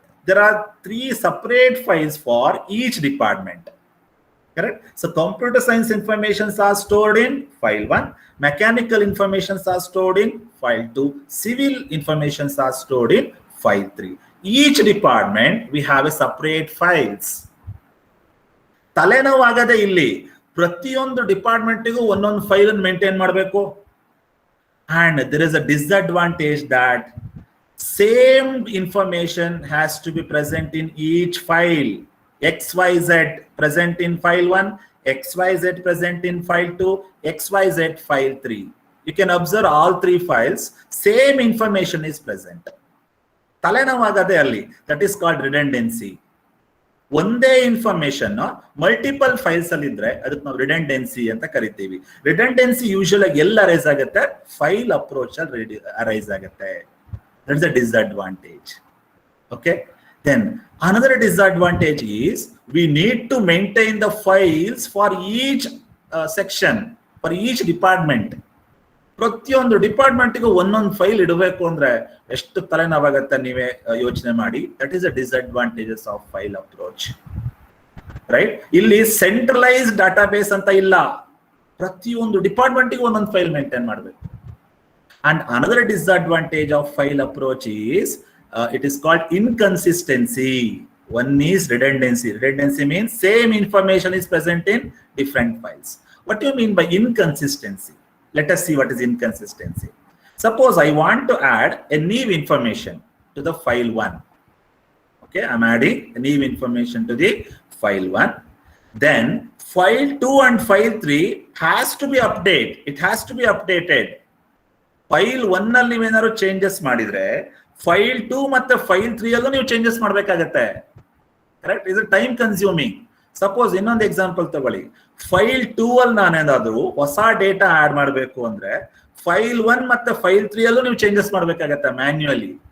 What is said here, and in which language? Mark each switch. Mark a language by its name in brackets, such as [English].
[English] There are three separate files for each department. Correct? So computer science informations are stored in file 1, mechanical informations are stored in file 2, civil informations are stored in file 3. Each department we have a separate files. [Kannada] ತಲೆನೋವಾಗದೆ ಇಲ್ಲಿ ಪ್ರತಿಯೊಂದು ಡಿಪಾರ್ಟ್ಮೆಂಟ್ಗೂ ಒಂದೊಂದು file ಅನ್ನು maintain ಮಾಡಬೇಕು. [English] And there is a disadvantage that same information has to be present in each file. XYZ present in file 1, XYZ present in file 2, XYZ file 3. You can observe all three files, same information is present. [Kannada] ತಲೆನೋವಾಗದೆ ಅಲ್ಲಿ, [English] that is called redundancy. [Kannada] ಒಂದೇ information multiple files ಅಲ್ಲಿ ಇದ್ರೆ ಅದಕ್ಕೆ ನಾವು ರಿಡೆಂಡೆನ್ಸಿ ಅಂತ ಕರಿತೀವಿ. ರಿಡೆಂಡೆನ್ಸಿ usual ಆಗಿ ಎಲ್ಲ ಅರೈಸ್ ಆಗುತ್ತೆ, ಫೈಲ್ ಅಪ್ರೋಚ್ ಅಲ್ಲಿ ಅರೈಸ್ ಆಗುತ್ತೆ. [English] That is a disadvantage. Okay, then another disadvantage is we need to maintain the files for each section, for each department. [Kannada] ಪ್ರತಿಯೊಂದು ಡಿಪಾರ್ಟ್ಮೆಂಟ್ಗೂ ಒಂದೊಂದು ಫೈಲ್ ಇಡಬೇಕು ಅಂದ್ರೆ ಎಷ್ಟು ತಲೆನೋವಾಗತ್ತೆ ನೀವೇ ಯೋಚನೆ ಮಾಡಿ. [English] That is a disadvantages of file approach, right? [Kannada] ಇಲ್ಲಿ ಸೆಂಟ್ರಲೈಸ್ಡ್ ಡಾಟಾಬೇಸ್ ಅಂತ ಇಲ್ಲ, ಪ್ರತಿಯೊಂದು ಡಿಪಾರ್ಟ್ಮೆಂಟ್ಗೂ ಒಂದೊಂದು ಫೈಲ್ ಮೇಂಟೈನ್ ಮಾಡಬೇಕು. [English] And another disadvantage of file approach is it is called inconsistency. One is redundancy. Redundancy means same information is present in different files. What do you mean by inconsistency? Let us see what is inconsistency. Suppose I want to add a new information to the file 1. Okay, I'm adding a new information to the file 1. Then file 2 and file 3 has to be updated. It has to be updated. [Kannada] File 1 ನಲ್ಲಿ ಏನಾದರೂ changes ಮಾಡಿದ್ರೆ file 2 ಮತ್ತೆ file 3 ಅಲ್ಲೂ ನೀವು changes ಮಾಡಬೇಕಾಗತ್ತೆ. Correct? ಇದು time consuming. Suppose ಇನ್ನೊಂದು example ತಗೊಳ್ಳಿ, ಫೈಲ್ 2 ಅಲ್ಲಿ ನಾನೇನಾದ್ರೂ ಹೊಸ ಡೇಟಾ ಆಡ್ ಮಾಡಬೇಕು ಅಂದ್ರೆ ಫೈಲ್ 1 ಮತ್ತೆ ಫೈಲ್ 3 ಅಲ್ಲೂ ನೀವು ಚೇಂಜಸ್ ಮಾಡಬೇಕಾಗತ್ತೆ ಮ್ಯಾನ್ಯುಯಲಿ.